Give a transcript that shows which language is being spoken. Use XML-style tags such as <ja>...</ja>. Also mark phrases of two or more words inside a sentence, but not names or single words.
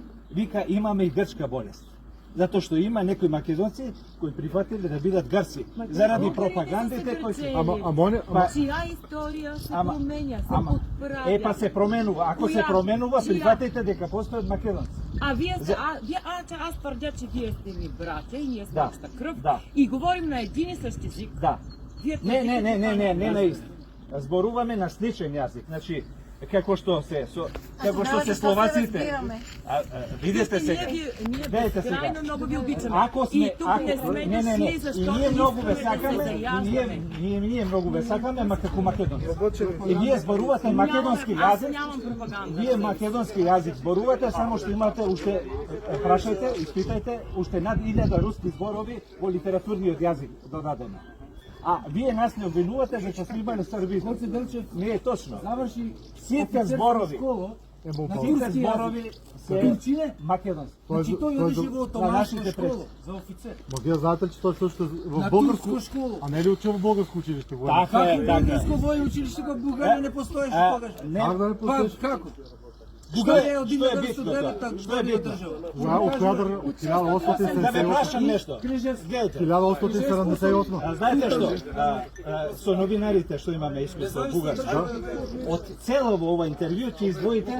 <mk>Вика, имаме и грчка болест. Затоа што има некои македонци кои прифатиле да бидат грци. Заради пропагандите кои се...</mk> <bg>Ама</bg> <mk>Чија историја се</mk> <bg>Ама- променя, се ама- отправя.</bg> <mk>Па се променува. Ако се Која? променува, Чија? прифатете дека постојат македонци.</mk> <bg>А вие сте, аз твърдя, че вие сте ми братя и ние сме</bg> <mk>Да,</mk> <bg>обща кръв</bg> <mk>да.</mk> <bg>и говорим на един и същ език.</bg> <mk>Да.</mk> <bg>Вие</bg> <mk>Не</mk> <bg>твърдите това.</bg> <mk>на ист. Зборуваме на сличен јазик. Значи, како што се</mk> <bg>тогава се защо се</bg> <mk>словаците.</mk> <bg>разбираме?</bg> <mk>Видете сега.</mk> <bg>Ние Гледайте сега. безкрайно много ви обичаме.</bg> <mk>Ако сме,</mk> <bg>И тук не сме дошли,</bg> <mk>и</mk> <bg>защото</bg> <mk>ние многу ве</mk> <bg>искаме да се</bg> <mk>сакаме, и</mk> <bg>заяждаме.</bg> <mk>ние многу ве сакаме, ма како македонци. И вие зборувате македонски</mk> <bg>Аз</bg> <mk>јазик.</mk> <bg>нямам пропаганда.</bg> <mk>Вие македонски јазик зборувате, само што имате уште, прашајте, испитајте, уште над 1000 руски зборови во литературниот јазик додадено. А вие нас не обвинувате дека сме имале срби. Не е точно. Сите зборови, сите зборови се македонски.</mk> <bg>Значи той отиде во</bg> <mk>На</mk> <bg>отоманска</bg> <mk>нашите</mk> <bg>школа</bg> <mk>предци.</mk> <bg>за офицер. Ма вие знаете ли, че той също е в</bg> <mk>На</mk> <bg>българско...</bg> <mk>турска школа.</mk> <bg>А не е ли учил в българско училище? Така</bg> <mk>Како</mk> <bg>е, така е.</bg> <mk>българско војно училиште во Бугарија не постоеше тогаш? Не,</mk> <bg>Как да не</bg> <mk>Па</mk> <bg>постоиш?</bg> <mk>како? Што Бугарија е е од битно 1909 тоа? Што е година битно? држава.</mk> <bg>От коя държава? От</bg> <mk>Да ме</mk> <bg>1878?</bg> <mk>прашам нешто. Гледайте.</mk> <bg>1878.</bg> <mk>Знаете што? Со новинарите што имаме искуство бугарски, од цело ова интервју ќе издвоите</mk>